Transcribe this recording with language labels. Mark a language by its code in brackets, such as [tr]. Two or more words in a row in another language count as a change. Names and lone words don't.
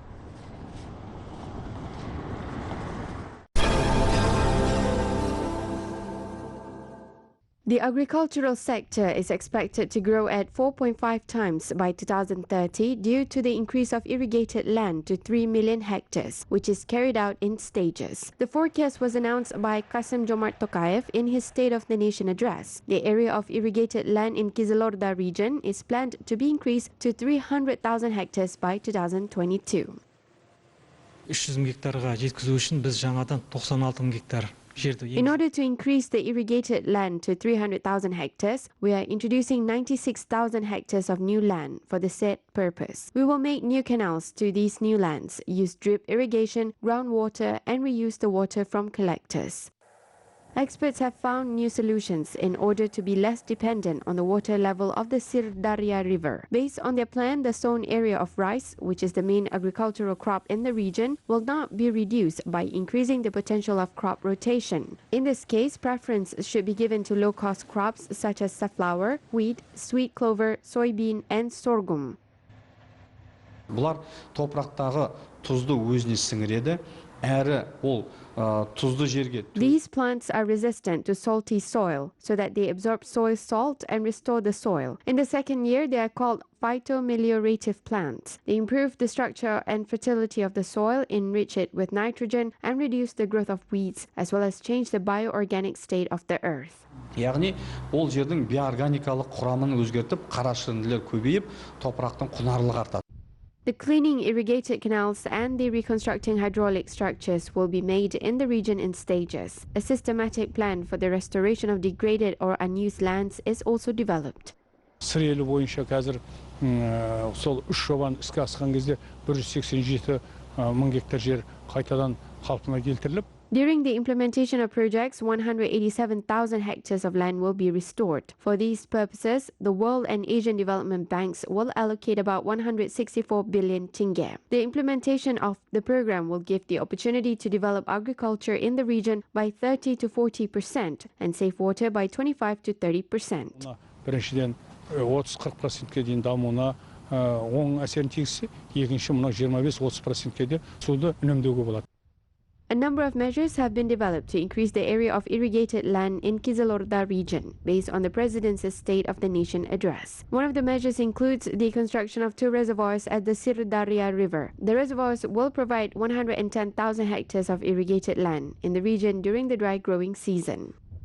[en] The agricultural sector is expected to grow at 4.5 times by 2030 due to the increase of irrigated land to 3 million hectares, which is carried out in stages. The forecast was announced by Kassym-Jomart Tokayev in his State of the Nation address. The area of irrigated land in Kizilorda region is planned to be increased to 300,000 hectares by 2022. [kk] 300,000 гектарға жеткізу үшін біз жаңадан 96,000 гектар. [en] In order to increase the irrigated land to 300,000 hectares, we are introducing 96,000 hectares of new land for the said purpose. We will make new canals to these new lands, use drip irrigation, groundwater, and reuse the water from collectors. Experts have found new solutions in order to be less dependent on the water level of the Sirdarya River. Based on their plan, the sown area of rice, which is the main agricultural crop in the region, will not be reduced by increasing the potential of crop rotation. In this case, preference should be given to low-cost crops such as safflower, wheat, sweet clover, soybean, and sorghum. [kk] Бұлар топырақтағы тұзды өзіне сіңіреді, әрі ол тұзды жерге. [en] These plants are resistant to salty soil, so that they absorb soil salt and restore the soil. In the second year, they are called phytomeliorative plants. They improve the structure and fertility of the soil, enrich it with nitrogen, and reduce the growth of weeds, as well as change the bioorganic state of the earth. [kk] Яғни ол жердің биоорганикалық құрамын өзгертіп, қарашірінділер көбейіп, топырақтың құнарлығы артады. [en] The cleaning irrigated canals and the reconstructing hydraulic structures will be made in the region in stages. A systematic plan for the restoration of degraded or unused lands is also developed. [kk] Сыр елі бойынша қазір сол 3 жобаны іске асқан кезде 187,000 гектар жер қайтадан қалпына келтіріліп. [en] During the implementation of projects, 187,000 hectares of land will be restored. For these purposes, the World and Asian Development Banks will allocate about 164 billion tenge. The implementation of the program will give the opportunity to develop agriculture in the region by 30 to 40% and save water by 25 to 30%. [kk] Біріншіден 30-40%-ке дейін дамуына оң әсерін тигізсе, екінші мына 25-30%-ке де суды үнемдеуге болады. [en] A number of measures have been developed to increase the area of irrigated land in Kizilorda region, based on the President's State of the Nation address. One of the measures includes the construction of 2 reservoirs at the Sirdarya River. The reservoirs will provide 110,000 hectares of irrigated land in the region during the dry growing season.